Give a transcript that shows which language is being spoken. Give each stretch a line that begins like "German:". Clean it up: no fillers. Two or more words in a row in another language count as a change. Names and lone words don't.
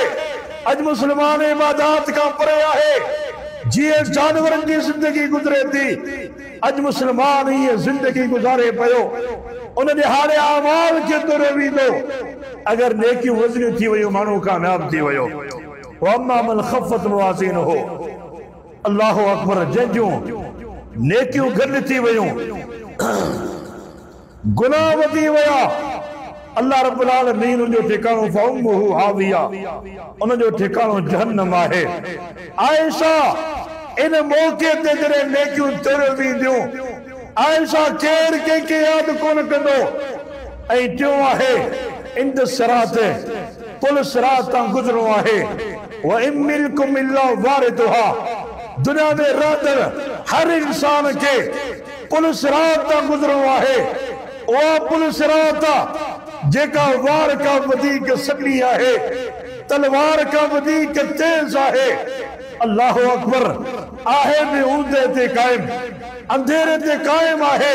Sindhi: अॼु मुस्लमान इबादत खां परे आहे। जीअं जानवरनि जी ज़िंदगी गुज़रे थी, अॼु मुस्लमान हीअ ज़िंदगी गुज़ारे पियो। उन ॾिहाड़े अहवाल खे तुरियो वेंदो। अगरि नेकियूं वज़नियूं थी वियूं, माण्हू कामयाब थी वियो।
Arabic: وأما من خفت موازينه، الله أكبر.
Sindhi: जंहिंजूं नेकियूं घटि थी वियूं, गुनाह वधी विया, अल्लाह रब्बुल आलमीन उन जो ठिकानो
Arabic: فأمه هاوية,
Sindhi: उन जो ठिकानो जहन्नम आहे। आयशा इन मौके ते जॾहिं नेकियूं तोड़ियूं वेंदियूं, आयशा केरु कंहिंखे यादि कोन कंदो। ऐं टियों आहे इंद सिरात, पुल सिरात तां गुज़रणो आहे।
Arabic: وإن منكم إلا واردها,
Sindhi: दुनिया में रहंदड़ हर इंसान खे पुल सिरात तां गुज़रणो आहे। उहा पुल सिरात जेका वार खां वधीक सॾी आहे, तलवार खां वधीक तेज आहे।
Arabic: الله أكبر
Sindhi: आहे बि ऊंदे ते कायम, अंधेरे ते कायम आहे।